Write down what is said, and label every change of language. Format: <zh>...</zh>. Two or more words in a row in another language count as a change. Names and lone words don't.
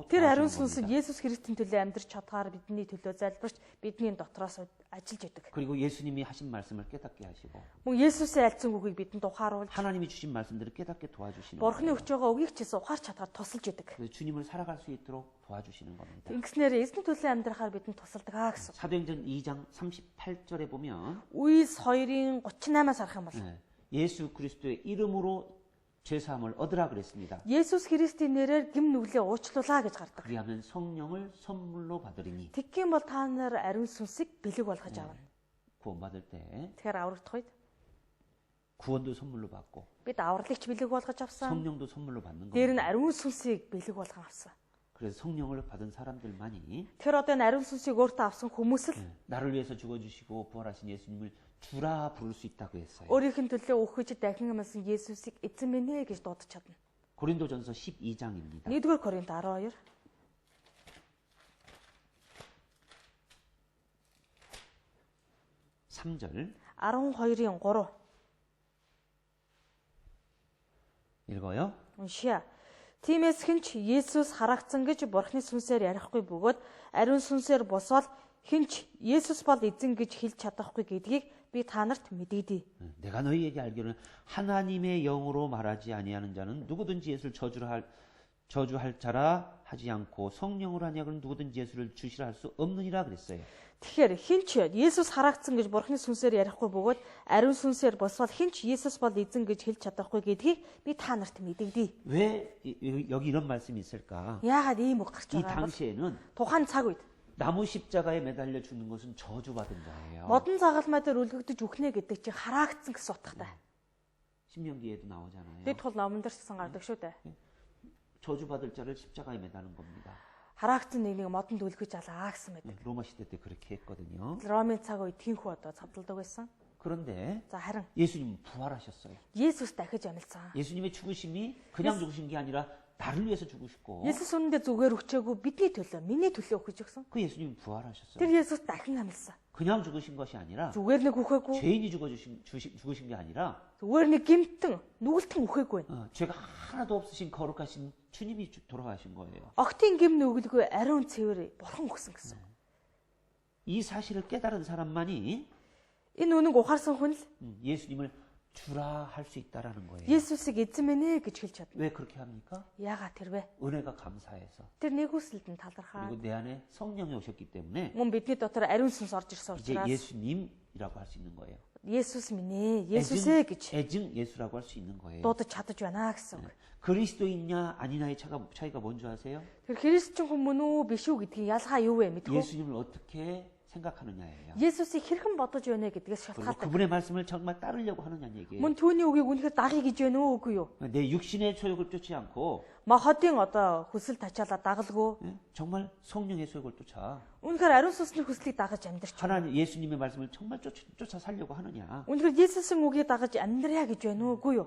<mn>Тэр ариун</mn> <ko>도와주는</ko> <mn>сүнс</mn> <ko>겁니다.</ko> <mn>Есүс Христийн төлөө амьдрч чадхаар бидний төлөө залбирч бидний дотроос ажиллаж өгдөг.</mn> <ko>그리고 예수님이 하신 말씀을 깨닫게 하시고</ko> <mn>Мөн Есүсийн альцсан үгийг бидэнд ухааруулж</mn> <ko>하나님이 주신 말씀들을 깨닫게 도와주시는</ko> <mn>Бурхны</mn> <ko>거예요.</ko> <mn>өгч байгаа үгийг ч гэсэн ухаарч чадхаар тусалж өгдөг.</mn> <ko>그래서 주님을 살아갈 수 있도록 도와주시는 겁니다.</ko> <mn>Ингэснээр эзэн төлөө амьдрахаар бидэнд тусалдаг аа гэсэн.</mn> <ko>사도행전 2장 38절에 보면</ko> <mn>Үйлс 2-ын 38-аас харах юм бол</mn> <ko>예수 그리스도의 이름으로 죄사함을 얻으라 그랬습니다.</ko> <mn>Есүс Христийн нэрээр гим нүглээ уучлуулаа гэж гардаг.</mn> <ko>그리하면 성령을 선물로 받으리니</ko> <mn>Тэгхийн бол та нар ариун сүнсийг бэлэг болгож авна.</mn> <ko>구원받을 때</ko> <mn>Тэгэхээр аврагдах үед</mn> <ko>구원도 선물로 받고</ko> <mn>бид авралыгч бэлэг болгож авсан.</mn> <ko>성령도 선물로 받는</ko> <mn>Дээр нь</mn> <ko>겁니다.</ko> <mn>ариун сүнсийг бэлэг болгон авсан.</mn> <ko>그래서 성령을 받은 사람들만이</ko> <mn>Тэгэхээр одоо энэ ариун сүнсийг өөртөө авсан хүмүүс л</mn> <ko>나를 위해서 죽어주시고 부활하신 예수님을 주라 부를 수 있다고 했어요.</ko> <mn>өөрийнх нь төлөө өгөхөж дахин амласан Есүсийг эзэн минь ээ гэж дуудаж чадна.</mn> <ko>고린도전서 12장입니다.</ko> <mn>1-р Коринт 12.</mn> <ko>3절</ko> <mn>12-ийн 3.</mn> <ko>읽어요.</ko> <mn>Уншия. Тиймээс хинч Есүс харагдсан гэж Бурхны сүнсээр ярихгүй бөгөөд ариун сүнсээр босвол хинч Есүс бол эзэн гэж хэлж чадахгүй гэдгийг би та нарт мэдэгдэе.</mn> <ko>내가 너희에게 알기로는 하나님의 영으로 말하지 아니하는 자는 누구든지 예수를 저주할 자라 하지 않고 성령으로 하냐 그러면 누구든지 예수를 주시라 할 수 없느니라 그랬어요.</ko> <mn>Тэгэхээр хинч Есүс харагдсан гэж Бурхны сүнсээр ярихгүй бөгөөд ариун сүнсээр босвол хинч Есүс бол эзэн гэж хэлж чадахгүй гэдгийг би та нарт мэдэгдэе.</mn> <ko>왜 여기 이런 말씀이 있을까?</ko> <mn>Яагаад ийм үг гарч</mn> <ko>이</ko> <mn>байгаа юм бол</mn> <ko>당시에는</ko> <mn>тухайн цаг үед</mn> <ko>나무 십자가에 매달려 죽는 것은 저주받은 자예요.</ko> <mn>модон загалмай дээр үлгэгдэж үхнэ гэдэг чинь харагдсан гэсэн утгатай.</mn> <ko>신명기에도 나오잖아요.</ko> <mn>Дэд тул номон дээр ч гэсэн гардаг шүү дээ.</mn> <ko>저주받을 자를 십자가에 매다는 겁니다.</ko> <mn>Хараагцсан нэг модонд үлгэж алаа гэсэн байдаг.</mn> <ko>로마 시대 때 그렇게 했거든요.</ko> <mn>Ромын цаг үед тийхүү одоо цавдалдаг байсан.</mn> <ko>그런데</ko> <mn>За харин</mn> <ko>예수님은 부활하셨어요.</ko> <mn>Есүс дахиж амьдсан.</mn> <ko>예수님의 죽으심이 그냥 죽으신 게 아니라 나를 위해서 죽으셨고</ko> <mn>Есүс үнэндээ зүгээр өгчээгүй бидний төлөө, миний төлөө өгч өгсөн.</mn> <ko>그 예수님이 부활하셨어요.</ko> <mn>Тэр Есүс дахин амьдсан.</mn> <ko>그냥 죽으신 것이 아니라</ko> <mn>Зүгээр нэг үхээгүй,</mn> <ko>죄인이 죽으신 게 아니라</ko> <mn>зүгээр нэг гимтэн, нүгэлтэн үхээгүй.</mn> <ko>죄가 하나도 없으신 거룩하신 주님이 돌아가신 거예요.</ko> <mn>Огтын гим нүгэлгүй ариун цэвэр бурхан өгсөн гэсэн.</mn> <ko>이 사실을 깨달은 사람만이</ko> <mn>Энэ үнэг ухаарсан хүн л</mn> <ko>예수님을 주라 할 수 있다라는 거예요.</ko> <mn>Есүсийг эзэн минь гэж хэлж чадна.</mn> <ko>왜 그렇게 합니까?</ko> <mn>Яагаад тэрвэ?</mn> <ko>은혜가 감사해서.</ko> <mn>Тэр нэгүсэлд нь талархаа.</mn> <ko>그리고 내 안에 성령이 오셨기 때문에</ko> <mn>Мөн бидний дотор ариун сүнс орж ирсэн</mn> <ko>이제</ko> <mn>учраас</mn> <ko>예수님이라고 할 수 있는 거예요.</ko> <mn>Есүс минь ээ, Есүсээ гэж</mn> <ko>애증 예수라고 할 수 있는 거예요.</ko> <mn>дуудаж чадаж байна гэсэн үг.</mn> <ko>그리스도인냐 아니냐의 차이가 뭔지 아세요?</ko> <mn>Тэр христчин хүмүүс үү биш үү гэдгийг ялгаа юу вэ мэдгүй.</mn> <ko>예수님을 어떻게 생각하느냐예요.</ko> <mn>Есүсийг хэрхэн бодож байна гэдгээс</mn> <ko>그리고</ko> <mn>шалтгаалдаг.</mn> <ko>그분의 말씀을 정말 따르려고 하느냐는 얘기예요.</ko> <mn>Мөн түүний үгийг үнэхээр дагъя гэж байна уу үгүй юу?</mn> <ko>내 육신의 소욕을 쫓지 않고</ko> <mn>Махотын одоо хүсэл тачаалаа дагалгүй.</mn> <ko>정말 성령의 소욕을 쫓아</ko> <mn>Үнэхээр ариун сүнсний хүслийг дагаж амьдрч.</mn> <ko>하나님 예수님의 말씀을 정말 쫓아 살려고 하느냐.</ko> <mn>Үнэхээр Есүсийн үгийг дагаж амьдрья гэж байна уу үгүй юу?</mn>